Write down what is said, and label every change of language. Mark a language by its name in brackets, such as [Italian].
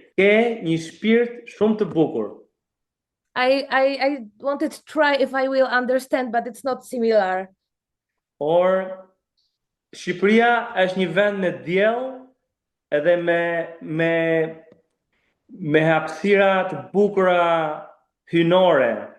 [Albanian] Ke një shpirt shumë të bukur. [English] I wanted to try if I will understand, but it's not similar. [Albanian] Or Shqipëria është një vend me diell edhe me hapësira të bukura hynore.